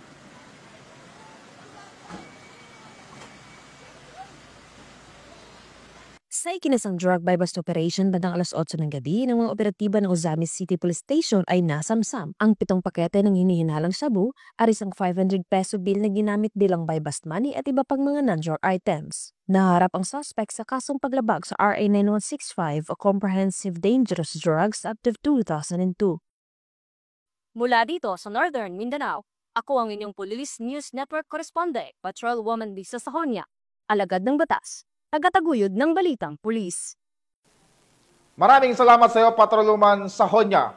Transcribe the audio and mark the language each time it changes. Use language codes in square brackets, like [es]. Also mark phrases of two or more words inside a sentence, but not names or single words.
[tl] Sa ikinasang [en] drug bypass operation [tl] bandang alas 8 ng gabi ng mga operatiba ng Ozamis City Police Station ay nasamsam ang 7 pakete ng hinihinalang shabu, arisang 500 [en] peso bill [tl] na ginamit bilang [en] bypass money [tl] at iba pang mga [en] non-drug items. [tl] Naharap ang suspect sa kasong paglabag sa RA 9165 o Comprehensive Dangerous Drugs Act of 2002. Mula dito sa Northern Mindanao, ako ang inyong Police News Network correspondent, Patrolwoman Lisa Sahonia, alagad ng batas, tagataguyod ng Balitang Pulis. Maraming salamat sa iyo, Patrolwoman Sahonia.